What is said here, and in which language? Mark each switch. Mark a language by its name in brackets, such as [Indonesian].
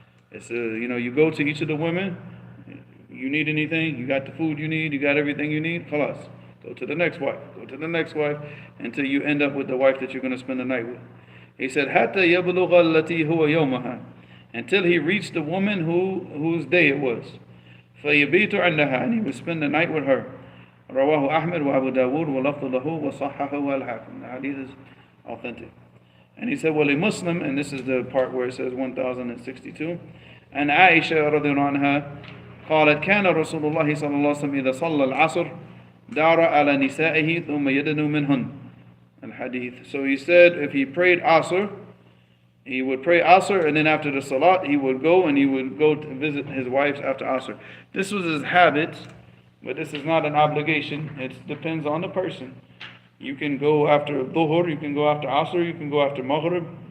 [English] It's, you go to each of the women, you need anything, you got the food you need, you got everything you need, khalas. Go to the next wife, until you end up with the wife that you're going to spend the night with. He said, [Arabic] حَتَّى يَبْلُغَ الَّتِي هُوَ يَوْمَهَا, [English] until he reached the woman whose day it was. [Arabic] فَيَبِيتُ عَنْدَهَا, [English] and he would spend the night with her. [Arabic] رواه أحمد وأبو داود ولفظ له وصححه الحاكم. [English] The hadith is authentic. And he said, Muslim, and this is the part where it says 1062, and Aisha [Arabic] رضي الله عنها قالت كان رسول الله صلى الله عليه وسلم إذا صلى العصر دار على نسائه ثم يدنو منهن. Al-Hadith. [English] So he said, if he prayed Asr, he would pray Asr, and then after the Salat, he would go to visit his wives after Asr. This was his habit. But this is not an obligation. It depends on the person. You can go after Dhuhr, you can go after Asr, you can go after Maghrib.